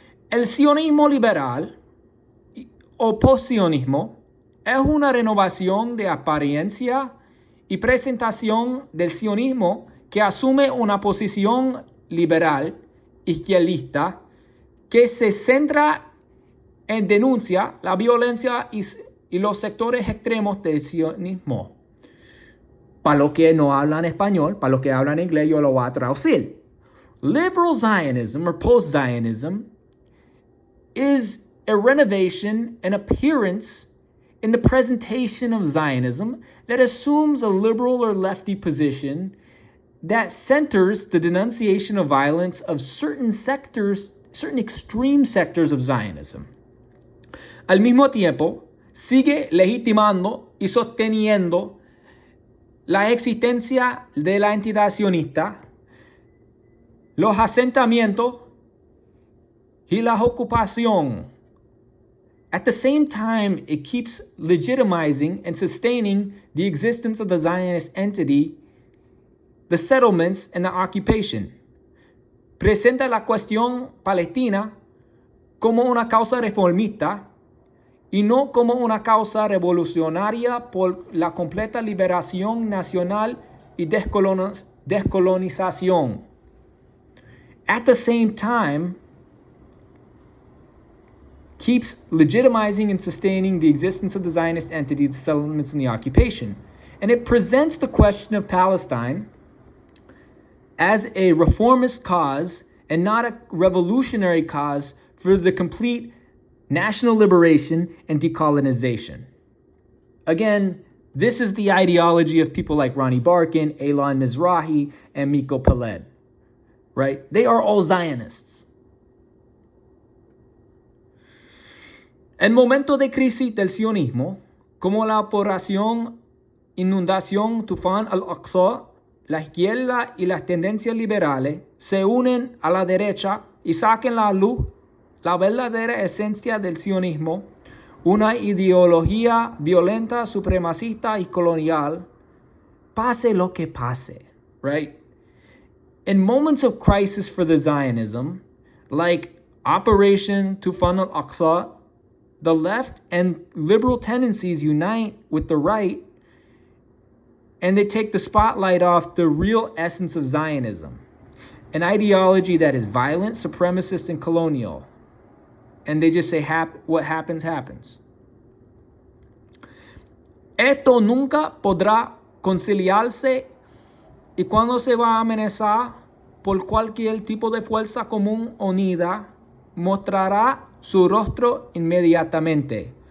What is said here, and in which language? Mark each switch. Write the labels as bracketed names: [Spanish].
[Spanish] El sionismo liberal o postsionismo es una renovación de apariencia y presentación del sionismo que asume una posición liberal izquierdista que se centra en denuncia la violencia y los sectores extremos del sionismo. Para los que no hablan español, para los que hablan inglés, yo lo voy a traducir. [English] Liberal Zionism or post-Zionism is a renovation, an appearance in the presentation of Zionism that assumes a liberal or lefty position that centers the denunciation of violence of certain sectors, certain extreme sectors of Zionism. [Spanish] Al mismo tiempo, sigue legitimando y sosteniendo la existencia de la entidad sionista, los asentamientos y la ocupación. [English] At the same time, it keeps legitimizing and sustaining the existence of the Zionist entity, the settlements, and the occupation. [Spanish] Presenta la cuestión palestina como una causa reformista y no como una causa revolucionaria por la completa liberación nacional y descolonización. [English] At the same time, keeps legitimizing and sustaining the existence of the Zionist entity, the settlements, and the occupation. And it presents the question of Palestine as a reformist cause and not a revolutionary cause for the complete national liberation and decolonization. Again, this is the ideology of people like Ronnie Barkin, Elon Mizrahi, and Miko Peled, right? They are all Zionists. [Spanish] En momentos de crisis del sionismo, como la operación Inundación Tufán al-Aqsa, la izquierda y las tendencias liberales se unen a la derecha y saquen a la luz la verdadera esencia del sionismo, una ideología violenta, supremacista y colonial, pase lo que pase, right? [English] In moments of crisis for the Zionism, like Operation Tufan al-Aqsa, the left and liberal tendencies unite with the right, and they take the spotlight off the real essence of Zionism, an ideology that is violent, supremacist, and colonial. And they just say, what happens, happens. [Spanish] Esto nunca podrá conciliarse y cuando se va a amenazar por cualquier tipo de fuerza común unida, mostrará su rostro inmediatamente.